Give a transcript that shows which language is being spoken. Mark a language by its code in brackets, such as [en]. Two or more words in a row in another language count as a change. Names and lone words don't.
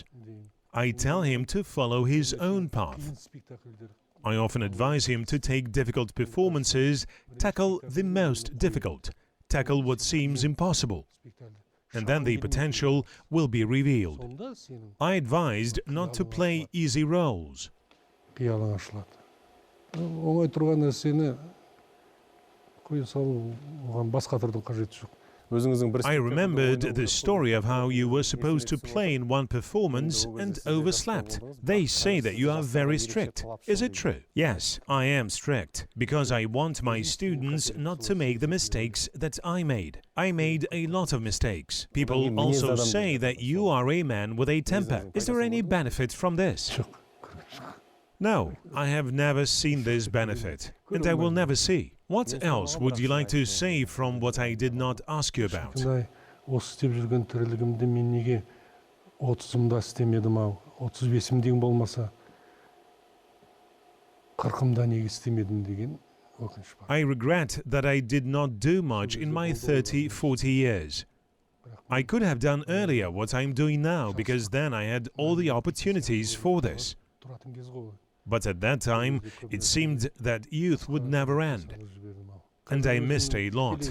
[en] I tell him to follow his own path. I often advise him to take difficult performances, tackle the most difficult, tackle what seems impossible. And then the potential will be revealed. I advised not to play easy roles. [kk] Оңай тұрған нәрсені қоя салу, оған басқа түрдің қажеті жоқ. [en] I remembered the story of how you were supposed to play in one performance and overslept. They say that you are very strict. Is it true? Yes, I am strict, because I want my students not to make the mistakes that I made. I made a lot of mistakes. People also say that you are a man with a temper. Is there any benefit from this? No, I have never seen this benefit, and I will never see. What else would you like to say from what I did not ask you about? [kk] Осы істеп жүрген тірлігімді мен неге 30-ымда істемедім ау, 35-імден болмаса 40-ымда неге істемедім деген өкініш бар. [en] I regret that I did not do much in my 30-40 years. I could have done earlier what I'm doing now, because then I had all the opportunities for this. But at that time, it seemed that youth would never end. And I missed a lot.